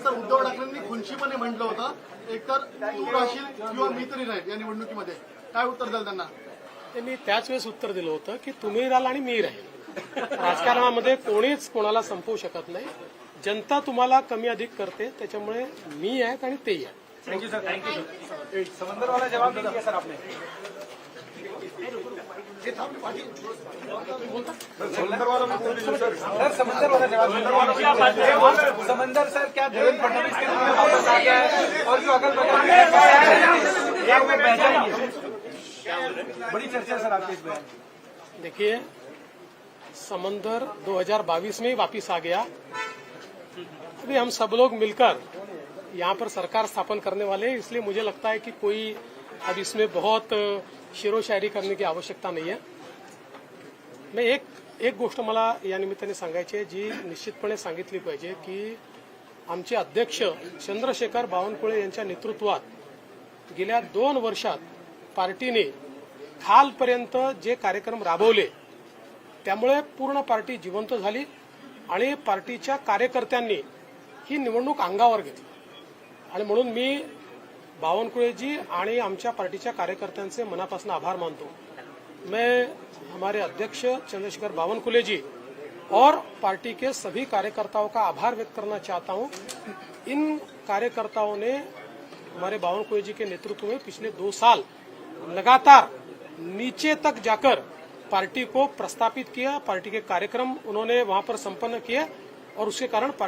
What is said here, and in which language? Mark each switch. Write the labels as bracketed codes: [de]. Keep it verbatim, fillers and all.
[mr] Sir, Uddhav ठाकरेंनी खुनशीपणे म्हटलं होतं एकतर तू राहशील किंवा मी तरी राहील या निवडणुकीमध्ये. काय उत्तर द्याल त्यांना? ते मी त्याच वेळेस उत्तर दिलं होतं की तुम्ही राहाल आणि मी राहील. राजकारणामध्ये कोणीच कोणाला संपवू शकत नाही. जनता तुम्हाला कमी अधिक करते, त्याच्यामुळे मी आहेत आणि तेही आहेत. [en] Thank you sir. Thank you. [hi] समंदर वाला जवाब दे दिया सर आपने. समंदर वाला मैं बोल रही हूँ सर. सर समंदर वाला जवाब दे दिया. समंदर सर, क्या देवेंद्र फडणवीस के रूप में वापस आ गया है? और जो अगल बगल में एक में बह जाएंगे. बड़ी चर्चा है सर आपके इस बयान की. देखिए, समंदर दो हज़ार बाईस में ही वापिस आ गया. अभी हम सब लोग मिलकर यहाँ पर सरकार स्थापन करने वाले हैं, इसलिए मुझे लगता है कि कोई अब इसमें बहुत शेरो शायरी करने की आवश्यकता नहीं है. मैं [mr] एक एक गोष्ट मला या निमित्ताने सांगायची आहे, जी निश्चितपणे सांगितली पाहिजे की आमचे अध्यक्ष चंद्रशेखर बावनकुळे यांच्या नेतृत्वात गेल्या दोन वर्षात पार्टीने खालपर्यंत जे कार्यक्रम राबवले त्यामुळे पूर्ण पार्टी जिवंत झाली आणि पार्टीच्या कार्यकर्त्यांनी ही निवडणूक अंगावर घेतली. आणि म्हणून मी बावनकुळेजी आणि आमच्या पार्टीच्या कार्यकर्त्यांचे मनापासून आभार मानतो. [hi] मैं हमारे अध्यक्ष चंद्रशेखर बावनकुले जी और पार्टी के सभी कार्यकर्ताओं का आभार व्यक्त करना चाहता हूं. इन कार्यकर्ताओं ने हमारे बावनकुले जी के नेतृत्व में पिछले दो साल लगातार नीचे तक जाकर पार्टी को प्रस्तापित किया. पार्टी के कार्यक्रम उन्होंने वहां पर संपन्न किए और उसके कारण पार्टी